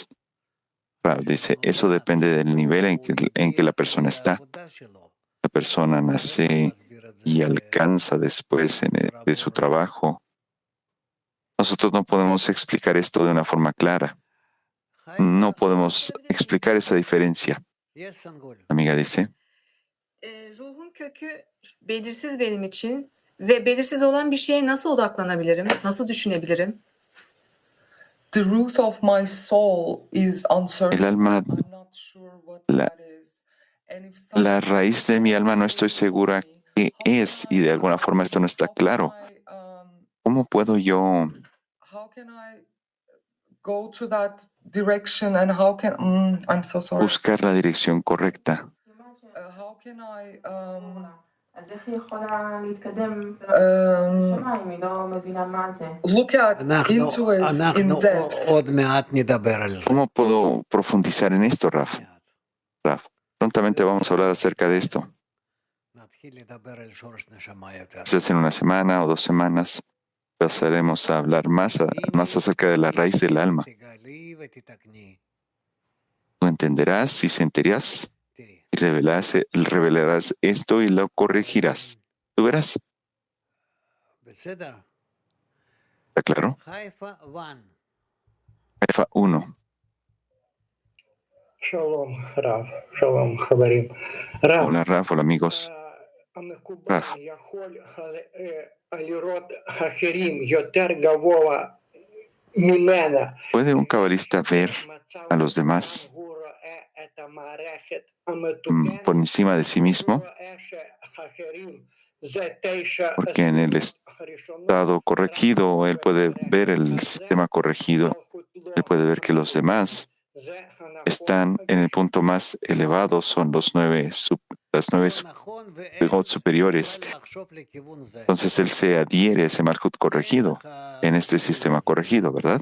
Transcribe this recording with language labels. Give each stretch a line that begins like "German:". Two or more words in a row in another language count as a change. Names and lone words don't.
Spanish: Rav dice, eso depende del nivel en que la persona está. La persona nace y alcanza después de su trabajo. Nosotros no podemos explicar esto de una forma clara. no podemos explicar esa diferencia. La amiga dice,
Turkish: Ruhun kökü belirsiz benim için ve belirsiz olan bir şeye nasıl odaklanabilirim? Nasıl düşünebilirim?
English: The root of my soul is uncertain.
Spanish: el alma,
English: I'm not sure what
Spanish: la,
English: that is. And if
Spanish: la
English: something
Spanish: raíz de mi alma no estoy segura qué es y de alguna forma esto no está claro. ¿Cómo puedo yo
English: how can I go to that direction and how can I'm so sorry.
Spanish: buscar la dirección correcta?
English: How can I
Hebrew: אז איך היא יכולה להתקדם um, לשמיים? היא לא מבינה מה זה.
English: look at into it in
Hebrew: אנחנו
English: depth?
Hebrew: עוד מעט נדבר על זה.
Spanish: ¿Cómo puedo profundizar en esto, Raf? Prontamente vamos a hablar acerca de esto.
Hebrew: נתחיל לדבר על שורש נשמה יותר.
Spanish: Quizás en una semana o 2 semanas pasaremos a hablar más acerca de la raíz del alma.
Hebrew: תגלי ותתקני.
Spanish: Tú entenderás y sentirás
Hebrew: תראי,
Spanish: y revelarás esto y lo corregirás. Tú verás.
Hebrew: בסדר?
Spanish: ¿Está claro?
Hebrew: חיפה 1.
Spanish: Jefa 1.
Hebrew: שלום רב, שלום חברים. רב,
Spanish: Hola, Raf. Hola, amigos.
Hebrew: המקובל רב. יכול לראות אחרים יותר גבוה ממנה.
Spanish: ¿Puede un cabalista ver a los demás
Hebrew: הוא רואה את המערכת
Spanish: por encima de sí mismo?
Hebrew: הוא רואה שאחרים זה 9
Spanish: Porque en el estado corregido, él puede ver el sistema corregido. Él puede ver que los demás están en el punto más elevado, son las 9 superiores. Entonces él se adhiere a ese Malhut corregido, en este sistema corregido, ¿verdad?